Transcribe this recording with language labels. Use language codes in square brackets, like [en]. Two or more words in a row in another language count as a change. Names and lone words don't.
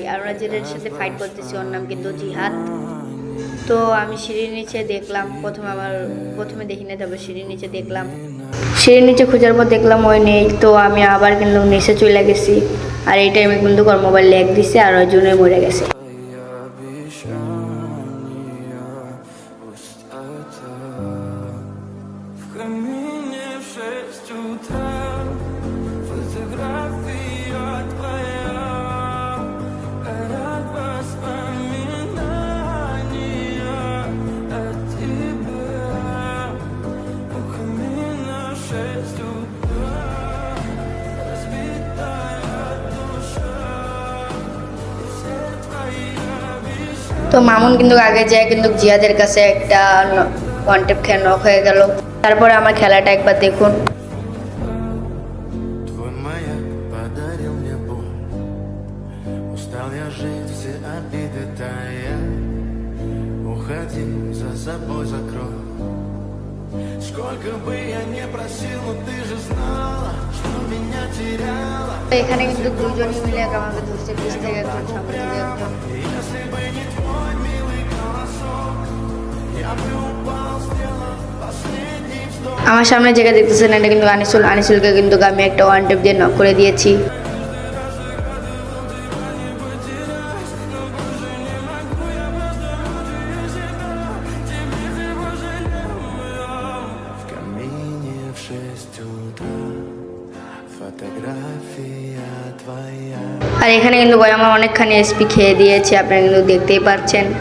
[bn] আর ওরা যেটার সাথে ফাইট করতেছি ওর নাম কিন্তু জিহাদ। তো আমি সিঁড়ির নিচে দেখলাম, প্রথমে দেখি না, তারপর সিঁড়ির নিচে দেখলাম। সিঁড়ির নিচে খোঁজার পর দেখলাম ওই নেই। তো আমি আবার কিন্তু নিচে চলে গেছি। আর এই টাইমে কিন্তু ওর মোবাইল ল্যাগ দিছে আর ওই জন্যই মরে গেছে। [ru] В камине в 6 утра фотография твоя, горят воспоминания о тебе. У камина в 6 утра разбитая душа, и все твои обещания. [bn] তো মামুন কিন্তু আগে যায় কিন্তু জিহাদের কাছে একটা [en] one tap [bn] খেয়ে নক হয়ে গেল। তারপরে আমার খেলাটা একবার দেখুন। [ru] Твой маяк подарил мне боль. Устал я жить, все обиды тая. Уходи, за собой закрой. Сколько бы я не просил, но ты же знала, что меня теряла. [bn] তো эখানে কিন্তু দুজনই মিলে আমাকে ধরছে, পিছ থেকে একজন, সামনে থেকে একজন। [ru] Если бы не твой милый голосок, я бы упал, сделал последний вздох. [bn] আমার সামনে জায়গা দেখতেছেন, এটা কিন্তু আনিসুলকে কিন্তু আমি একটা [en] one tap [bn] দিয়ে নক করে দিয়েছি। [ru] В камине в 6 утра фотография твоя. [bn] আর এখানে কিন্তু ভাই আমার অনেকখানি এসপি খেয়ে দিয়েছে, আপনারা কিন্তু দেখতেই পাচ্ছেন।